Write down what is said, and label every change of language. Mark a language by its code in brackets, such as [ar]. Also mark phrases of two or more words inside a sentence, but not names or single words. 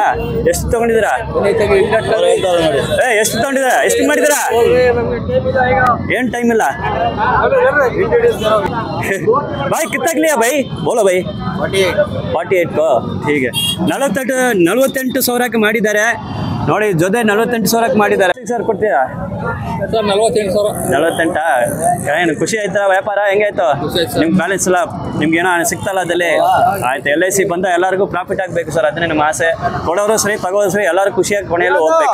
[kn] ಎಷ್ಟು ತಗೊಂಡಿದ್ದೀರಾ? ಎಷ್ಟು ತಗೊಂಡಿದ್ದೀರಾ? ಎಷ್ಟು ಮಾಡಿದ್ದೀರಾ? ಏನು ಟೈಮ್ ಇಲ್ಲ [hi] भाई कितना लिया भाई? बोलो भाई. 48 को ठीक है. 48,000 [kn] ಮಾಡಿದ್ದಾರೆ ನೋಡಿ. ಜೊತೆ 48,000 ಮಾಡಿದ್ದಾರೆ. ಸರ್ ಕೊಡ್ತೀರಾ ಸರ್? 48,000. ಏನು ಖುಷಿ ಆಯ್ತಾ? ವ್ಯಾಪಾರ ಹೆಂಗಾಯ್ತು? ನಿಮ್ ಬ್ಯಾಲೆನ್ಸ್ ಎಲ್ಲ ನಿಮ್ಗೆ ಏನೋ ಸಿಕ್ತಲ್ಲ ಅದಲ್ಲಿ? ಆಯ್ತು. LIC ಬಂದ ಎಲ್ಲರಿಗೂ ಪ್ರಾಫಿಟ್ ಆಗಬೇಕು ಸರ್, ಅದನ್ನೇ ನಮ್ಮ ಆಸೆ. ಕೊಡೋರು ಸರಿ, ತಗೋರು ಸರಿ, ಎಲ್ಲರೂ ಖುಷಿಯಾಗಿ ಕೊನೆಯಲ್ಲಿ ಹೋಗ್ಬೇಕು.